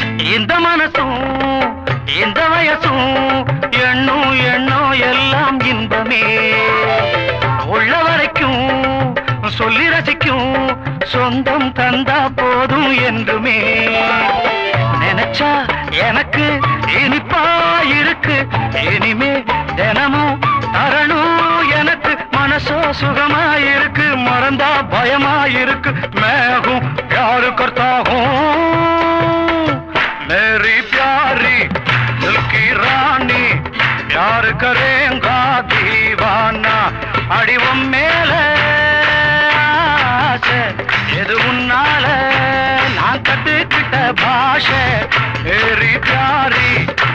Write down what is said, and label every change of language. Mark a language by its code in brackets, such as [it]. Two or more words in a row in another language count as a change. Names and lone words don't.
[ta] இந்த மனசும் இந்த வயசும் எண்ணும் எண்ணம் எல்லாம் இன்பமே உள்ள வரைக்கும் சொல்லி ரசிக்கும் சொந்தம் தந்தா போதும் என்றுமே நினைச்சா எனக்கு இனிப்பா இருக்கு இனிமே தினமும் தரணும் எனக்கு மனசோ சுகமா இருக்கு மறந்தா பயமா இருக்கு மேகும் யாரு கர்த்தாகும் [hi] मेरी प्यारी दिल की रानी प्यार करेगा दीवाना [ta] அடிவம் மேல ஆசை எது உன்னால நான் கத்துக்கிட்ட பாஷை [hi] मेरी प्यारी